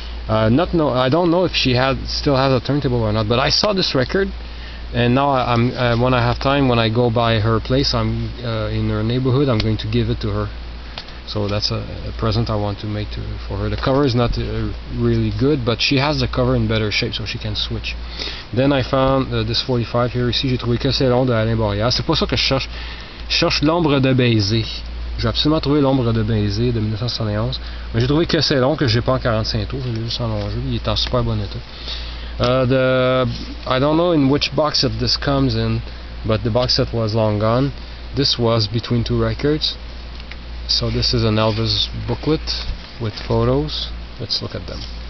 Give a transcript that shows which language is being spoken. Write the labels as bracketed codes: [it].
[en] I don't know if she still has a turntable or not, but I saw this record, and now when I have time, when I go by her place, I'm in her neighborhood, I'm going to give it to her. So that's a present I want to make for her. The cover is not really good, but she has the cover in better shape, so she can switch. Then I found this 45 here. [fr] Ici, j'ai trouvé Que c'est long de Alain Boreas. C'est pas ça que je cherche. Je cherche L'ombre de baiser. J'ai absolument trouvé L'ombre de baiser de 1971. Mais j'ai trouvé Que c'est long, que j'ai pas en 45 tours. J'ai juste en long jeu. Il est en super bon état. [en] I don't know in which box set this comes in, but the box set was long gone. This was Between Two Records. So this is an Elvis booklet with photos. Let's look at them.